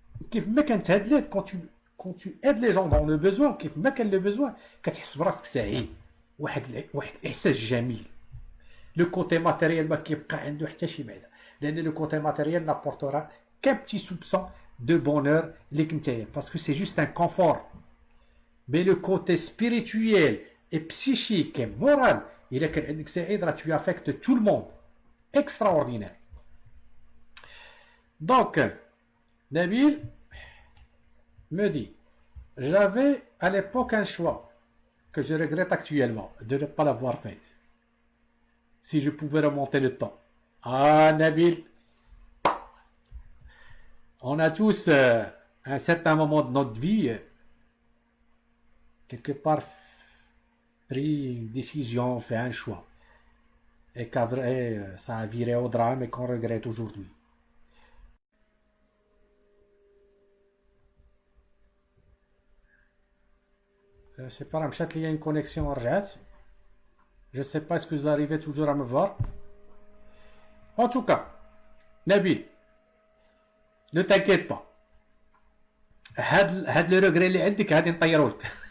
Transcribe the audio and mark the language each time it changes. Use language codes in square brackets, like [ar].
[ar] كيف ما كانت هاد [fr] l'aide quand tu aides les gens dans le besoin [ar] كيف ما كان [fr] le besoin [ar] كتحس براسك سعيد واحد الاحساس جميل [fr] لو كوتي ماتيريال [ar] ما كيبقى عنده حتى شي بعدا لأن [fr] le côté matériel n'apportera qu'un petit soupçon de bonheur parce que c'est juste un confort. Mais le côté spirituel et psychique et moral, tu affectes tout le monde. Extraordinaire. Donc, Nabil me dit, j'avais à l'époque un choix que je regrette actuellement de ne pas l'avoir fait. Si je pouvais remonter le temps. Ah, Nabil, On a tous, à un certain moment de notre vie, quelque part, pris une décision, fait un choix. Et qu'après, ça a viré au drame et qu'on regrette aujourd'hui. C'est pas Ramchat, il y a une connexion Arjat. Je ne sais pas est-ce que vous arrivez toujours à me voir. En tout cas, Nabil, ne t'inquiète pas. [ar] هاد [fr] le regret [ar] اللي عندك غادي نطيرو لك.